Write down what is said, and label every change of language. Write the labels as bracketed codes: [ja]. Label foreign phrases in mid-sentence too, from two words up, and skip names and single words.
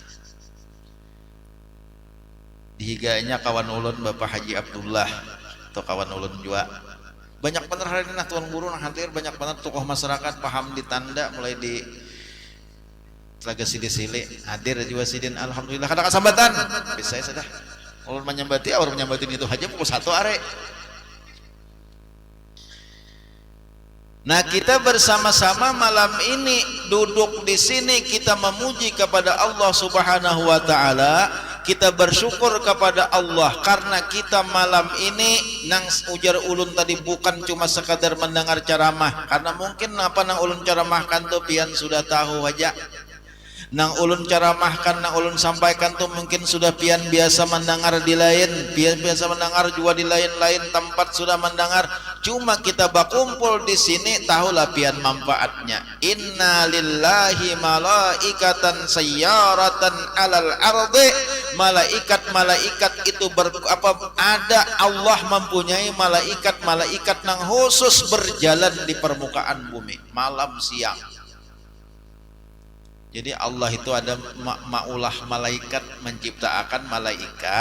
[bjn] Dihiganya kawan ulun Bapak Haji Abdullah atau kawan ulun juga. Banyak bener hari ini tuan guru nah hadir, banyak bener tokoh masyarakat paham ditanda mulai di Telaga Sili-Sili hadir juga sidin. Alhamdulillah kada kasambatan bisa ya sudah ulun menyambati orang menyambatin itu aja pukul 1 are. [id] Nah kita bersama-sama malam ini duduk di sini kita memuji kepada Allah [ar] Subhanahu wa taala. [bjn] Kita bersyukur kepada Allah karena kita malam ini nang ujar ulun tadi bukan cuma sekadar mendengar ceramah, karena mungkin apa nang ulun ceramahkan tuh pian sudah tahu aja. Nang ulun ceramahkan, nang ulun sampaikan tuh mungkin sudah pian biasa mendengar di lain, pian biasa mendengar juga di lain-lain tempat sudah mendengar. Cuma kita berkumpul di sini tahulah pian manfaatnya. [ar] Inna lillahi malaikatan sayyaratan alal ardi. [bjn] Malaikat-malaikat itu ada Allah mempunyai malaikat-malaikat nang khusus berjalan di permukaan bumi malam siang. Jadi Allah itu ada maulah malaikat menciptakan malaikat.